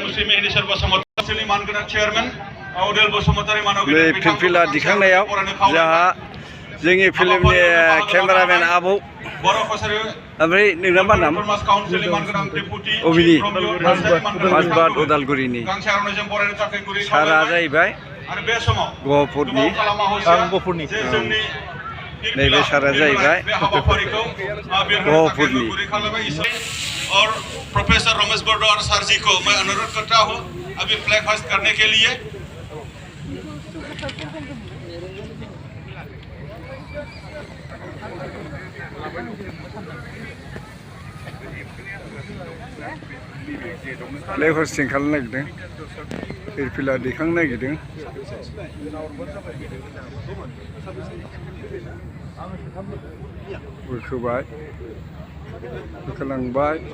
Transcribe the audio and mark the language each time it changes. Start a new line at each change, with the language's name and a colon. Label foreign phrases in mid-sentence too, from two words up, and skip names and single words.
Bodo: मुस्लिम मेहेदि बसुमतारी काउन्सिलनि मानगोनां चेयारमेन उदेल बसुमतारी मानवगेदेर फिल्फिला दिखांनायाव जोंहा जोंनि फिल्मनि केमेरामेन आबौ ओमफ्राय नोंना मा नाम अबिनि माजबाद उदालगुरिनि सारा जाहैबाय गहपुरनि नैबे सारा जाहैबाय गहपुरनि
Hindi: और प्रोफेसर रमेश बर्डो और सर जी को मैं अनुरोध करता हूँ अभी फ्लैग होस्ट करने के लिए
English: flag hoisting
Bodo: खालामनो नागिरदों फिरफिला दैखांनो नागिरदों बोखोबाय बोखोलांबाय